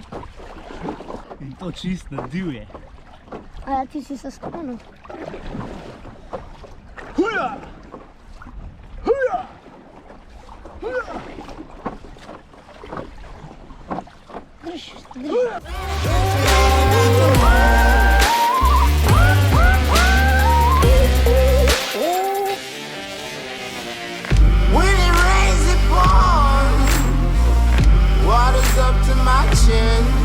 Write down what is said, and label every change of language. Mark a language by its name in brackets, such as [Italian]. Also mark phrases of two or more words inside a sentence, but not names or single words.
[Slovenian] In to čist na divje. A ja, ti si se spomnil. Huja! Huja! Huja! Drž. [English] When it rains, it pours. Water's up to my chin.